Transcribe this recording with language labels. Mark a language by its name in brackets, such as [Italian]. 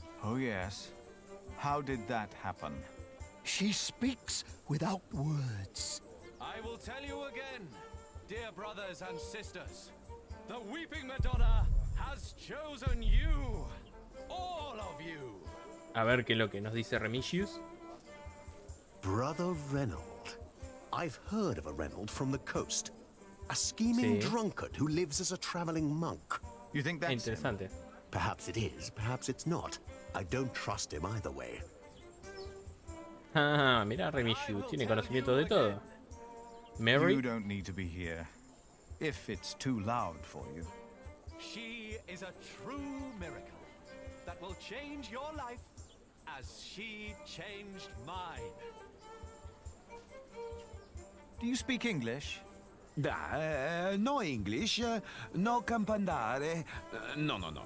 [English] Oh yes. How did that happen? She speaks without words. I will tell you again, dear brothers and sisters, the Weeping Madonna has chosen you, all of you. [Spanish] A ver qué es lo que nos dice Remisius. [English] Brother Reynold. I've heard of a Reynold from the coast. A scheming drunkard who lives as a traveling monk. You think that's [Spanish] interesante? [English] Perhaps it is, perhaps it's not. I don't trust him either way. [Spanish] Ah, mira, Remisius tiene conocimiento de todo. [English] Mary. You don't need to be here. If it's too loud for you. She is a true miracle that will change your life as she changed mine. Do you speak English? No English, no campandare. No.